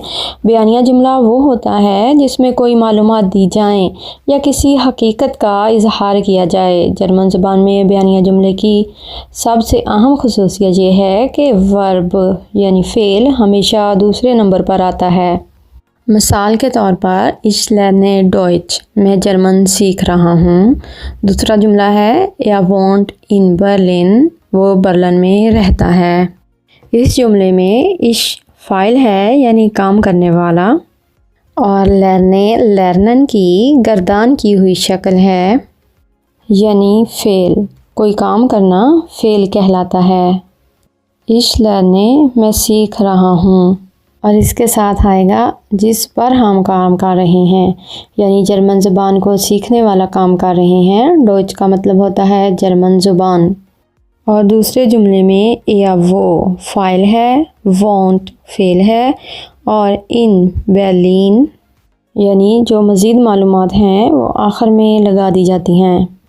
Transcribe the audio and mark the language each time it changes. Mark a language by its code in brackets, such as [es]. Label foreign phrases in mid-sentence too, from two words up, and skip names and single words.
[ur] بیانیہ جملہ وہ ہوتا ہے جس میں کوئی معلومات دی جائیں یا کسی حقیقت کا اظہار کیا جائے۔ جرمن زبان میں بیانیہ جملے کی سب سے اہم خصوصیت یہ ہے کہ ورب یعنی فعل ہمیشہ دوسرے نمبر پر آتا ہے۔ مثال کے طور پر [de] ich lerne Deutsch، [ur] میں جرمن سیکھ رہا ہوں۔ دوسرا جملہ ہے [de] er wohnt in Berlin، [ur] وہ برلن میں رہتا ہے۔ اس جملے میں ich فاعل ہے یعنی کام کرنے والا، اور lernen کی گردان کی ہوئی شکل ہے یعنی فعل، کوئی کام کرنا فعل کہلاتا ہے۔ [de] ich lerne [ur] میں سیکھ رہا ہوں، اور اس کے ساتھ آئے گا جس پر ہم کام کر رہے ہیں، یعنی جرمن زبان کو سیکھنے والا کام کر رہے ہیں۔ ڈوچ کا مطلب ہوتا ہے جرمن زبان۔ اور دوسرے جملے میں یا وہ فاعل ہے، وونٹ فعل ہے، اور ان برلین یعنی جو مزید معلومات ہیں وہ آخر میں لگا دی جاتی ہیں۔